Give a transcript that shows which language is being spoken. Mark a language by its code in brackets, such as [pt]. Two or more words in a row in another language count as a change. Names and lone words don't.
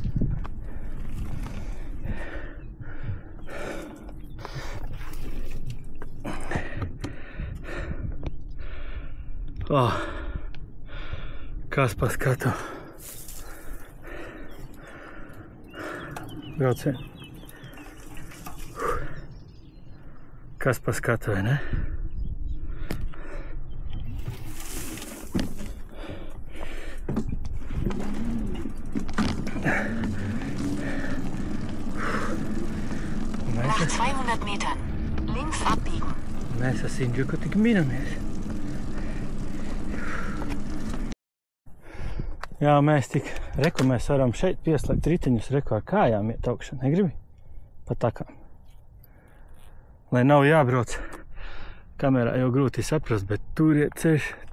[lv] Kas pa skatu. Braucien. Kas pa skatu, vai ne? [de] Nach 200 Metern links abbiegen. [lv] Mēs ar Sindžuku tik minamies. Jā, mēs mēs varam šeit pieslēgt riteņus ar kājām iet augšā. Negribi? Pa takām. Lai nav jābrauc. Kamerā jau grūti saprast, bet tur ir ceļš.